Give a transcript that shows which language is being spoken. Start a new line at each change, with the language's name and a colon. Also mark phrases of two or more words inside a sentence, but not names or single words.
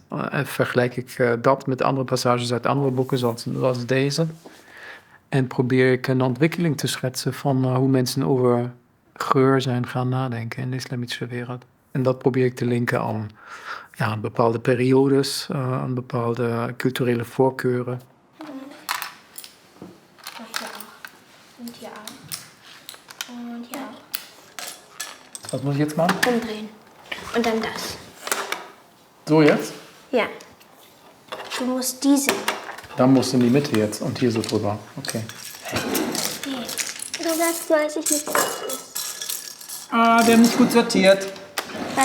Dutch: En vergelijk ik dat met andere passages uit andere boeken, zoals deze. En probeer ik een ontwikkeling te schetsen van hoe mensen over geur zijn gaan nadenken in de islamitische wereld. En dat probeer ik te linken aan bepaalde periodes, aan bepaalde culturele voorkeuren.
German: Und ja. Und ja.
Dutch: Wat moet je
German: jetzt machen? Umdrehen. Und dann das. So jetzt? Ja. Du musst diese. Dann musst du in die Mitte jetzt und hier so drüber. Okay. Nee. Du sagst, weiß ich nicht, was das ist. Ah, wir haben nicht gut sortiert.